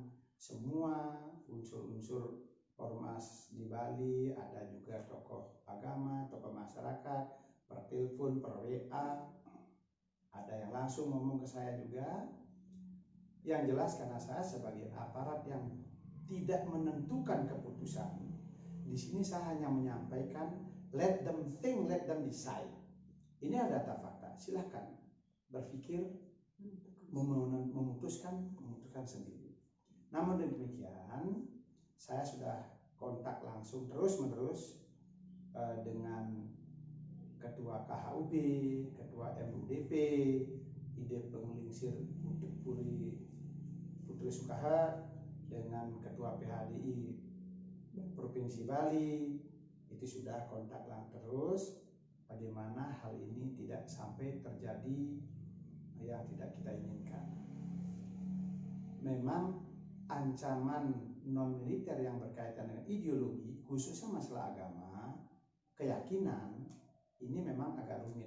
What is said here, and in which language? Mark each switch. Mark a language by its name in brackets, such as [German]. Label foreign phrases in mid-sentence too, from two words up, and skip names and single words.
[Indonesian] Semua unsur-unsur ormas di Bali, ada juga tokoh agama, tokoh masyarakat, per telepon, per WA, ada yang langsung ngomong ke saya juga. Yang jelas karena saya sebagai aparat yang tidak menentukan keputusan, di sini saya hanya menyampaikan [English] let them think, let them decide. [Indonesian] Ini ada data fakta, silahkan berpikir, memutuskan keputusan sendiri. Namun demikian, saya sudah kontak langsung terus-menerus dengan Ketua KHUB, Ketua MUDP, IDE Penglingsir Putri Sukahat, dengan Ketua PHDI Provinsi Bali. Itu sudah kontak terus bagaimana hal ini tidak sampai terjadi yang tidak kita inginkan. Memang ancaman non militer yang berkaitan dengan ideologi, khususnya masalah agama, keyakinan, ini memang agak rumit.